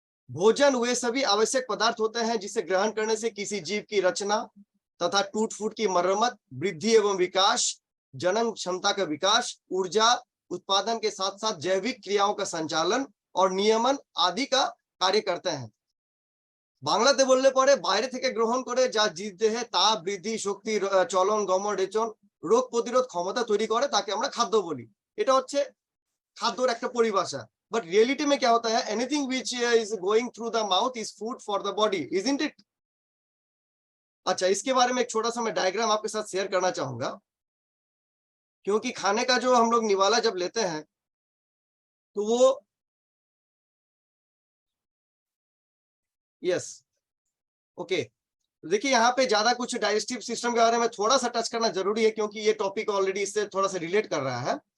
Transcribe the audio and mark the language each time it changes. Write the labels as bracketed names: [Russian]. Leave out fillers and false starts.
[Hindi] भोजन वे सभी आवश्यक पदार्थ होते हैं जिसे ग्रहण करने से किसी जीव की रचना तथा टूट फूट की मरम्मत, वृद्धि एवं विकास, जनन क्षमता का विकास, ऊर्जा उत्पादन के साथ साथ जैविक क्रियाओं का संचालन और नियमन आदि का कार्य करते हैं। [Bangla] বাংলাতে বললে পরে বাইরে থেকে গ্রহণ করে যা জীবদেহে তাপ বৃদ্ধি, শক্তি, চলন, গমন, রেচন, রোগ প্রতিরোধ ক্ষমতা তৈরি করে তাকে আমরা খাদ্য বলি। এটা হচ্ছে খাদ্যর একটা পরিভাষা। [English] but reality [Hindi] में क्या होता है? [English] Anything which is going through the mouth is food for the body, isn't it? [Hindi] अच्छा, इसके बारे में एक छोटा सा मैं डायग्राम आपके साथ शेयर करना चाहूंगा, क्योंकि खाने का जो हम लोग निवाला जब लेते हैं तो वो यस ओके देखिए, यहाँ पे ज्यादा कुछ डाइजेस्टिव सिस्टम के बारे में थोड़ा सा टच करना जरूरी है, क्योंकि ये टॉपिक ऑलरेडी इससे थोड़ा सा रिलेट कर रहा है।